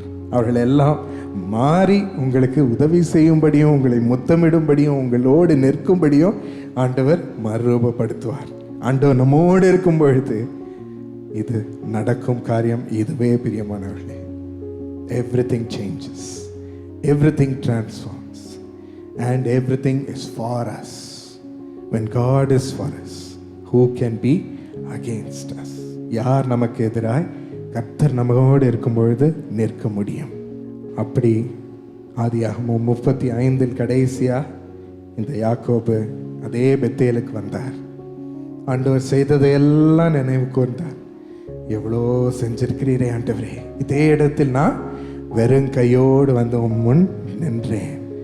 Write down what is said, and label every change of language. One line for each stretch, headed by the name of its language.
Tamil: அவர்கள் எல்லாம் மாறி உங்களுக்கு உதவி செய்யும்படியும், உங்களை முத்தமிடும்படியும், உங்களோடு நிற்கும்படியும் ஆண்டவர் மறுரூபப்படுத்துவார். ஆண்டவர் நம்மோடு இருக்கும் பொழுது இது நடக்கும் காரியம் இதுவே. பிரியமானவர்களே,
English: everything changes, everything transforms, and everything is for us. When God is for us, who can be against us?
Tamil: யார் நமக்கு எதிராய்? கர்த்தர் நம்மோடு இருக்கும் பொழுது நிற்க முடியும். அப்படி ஆதியாகமம் 35 கடைசியா இந்த யாக்கோபு அதே பெத்தேலுக்கு வந்தார். ஆண்டவர் செய்ததையெல்லாம் நினைவு கூர்ந்தார். எவ்வளோ செஞ்சிருக்கிறீரே ஆண்டவரே, இதே இடத்தில் நான் வெறும் கையோடு வந்து உம் முன் நின்றேன்.